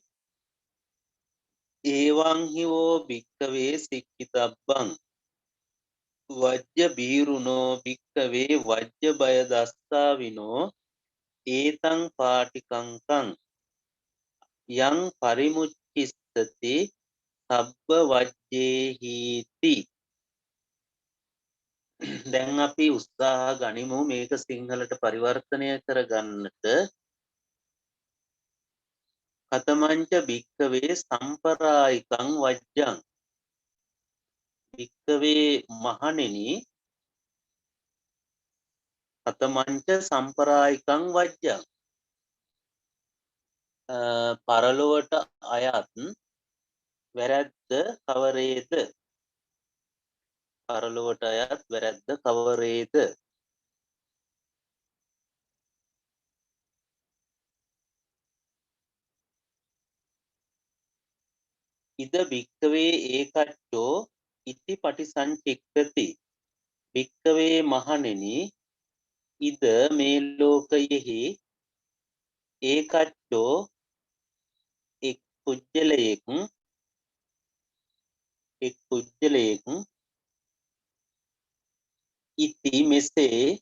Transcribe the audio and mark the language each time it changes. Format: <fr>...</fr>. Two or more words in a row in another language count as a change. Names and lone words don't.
<pi>ඒවං හිවෝ භික්ඛවේ සික්ඛිතබ්බං වජ්ජ බීරුනෝ භික්ඛවේ වජ්ජ බය දස්සා විනෝ ඒතං පාටිකංකං යං පරිමුච්ඡිස්සති සබ්බ වජ්ජේහීති.</pi> <si>දැන් අපි උත්සාහ ගනිමු මේක සිංහලට පරිවර්තනය කරගන්නට.</si> <pi>කතමංච භික්ඛවේ සම්පරායිකං වජ්ජං භික්ඛවේ මහණෙනි කතමංච සම්පරායිකං වජ්ජං</pi> <si>පරලොවට අයත් වැරැද්ද කවරේද පරලොවට අයත් වැරැද්ද කවරේද</si> <pi>ඉද භික්ඛවේ ඒකච්චෝ ඉති පටිසංචික්ඛති භික්ඛවේ</pi> <si>මහණෙනි ඉද මේ ලෝකයෙහි ඒකච්චෝ එක් පුජ්‍යලයෙක් ඉති මෙසේ</si>